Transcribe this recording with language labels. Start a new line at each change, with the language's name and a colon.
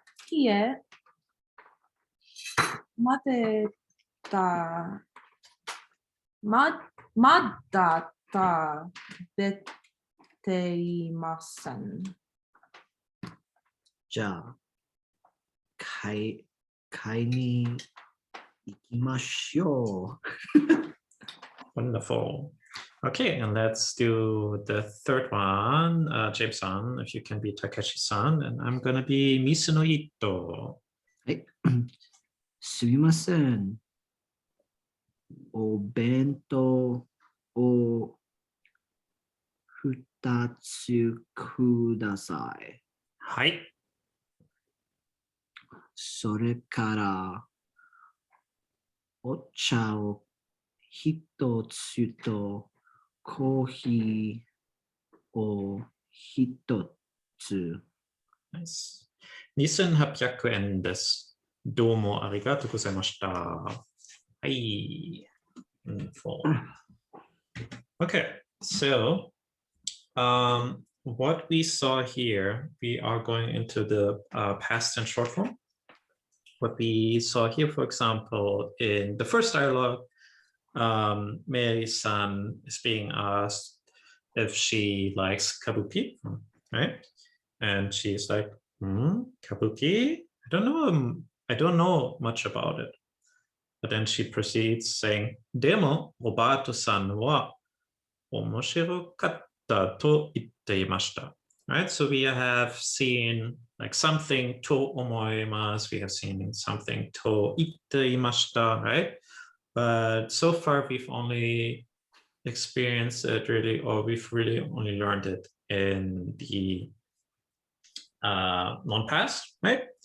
Japanese: いえ、待てた、まだ食べていません。じゃあ、買いに行きましょう。
English: Wonderful. Okay, and let's do the third one. James-san, if you can be Takeshi-san, and I'm gonna be Misuno Ito.
Japanese: はい。すみません。お弁当を2つください。はい。それからお茶を1つとコーヒーを1つ。 Nice. 2800円です。どうもありがとうございました。
English: はい。Wonderful. Okay, so what we saw here, we are going into the past and short form. What we saw here, for example, in the first dialogue, Mary-san is being asked if she likes kabuki, right? And she's like, kabuki? I don't know much about it. But then she proceeds saying,
Japanese: でも、おばあとさんは面白かったと言っていました。
English: Right? So we have seen like something
Japanese: と思います。
English: We have seen something
Japanese: と言っていました。
English: Right? But so far we've only experienced it really, or we've really only learned it in the non-past, right?